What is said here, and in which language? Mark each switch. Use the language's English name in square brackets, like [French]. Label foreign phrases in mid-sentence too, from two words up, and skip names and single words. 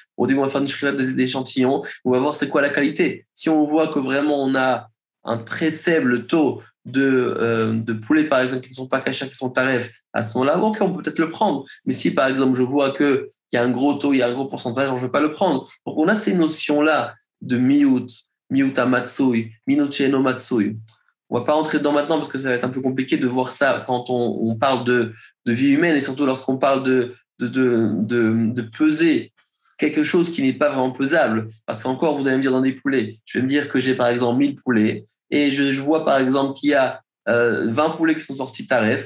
[French] Au début, on va faire une shrita d'échantillons, on va voir c'est quoi la qualité. Si on voit que vraiment on a un très faible taux de poulets, par exemple, qui ne sont pas cachers, qui sont taref, à ce moment-là, ok, on peut peut-être le prendre. Mais si, par exemple, je vois que il y a un gros taux, il y a un gros pourcentage, je ne veux pas le prendre. Donc, on a ces notions-là de [Hebrew] מיעוטא מצוי מינוכנו מצוי. [French] On ne va pas rentrer dedans maintenant parce que ça va être un peu compliqué de voir ça quand on parle de vie humaine et surtout lorsqu'on parle de peser quelque chose qui n'est pas vraiment pesable. Parce qu'encore, vous allez me dire dans des poulets, je vais me dire que j'ai par exemple 1000 poulets et je vois par exemple qu'il y a 20 poulets qui sont sortis taref.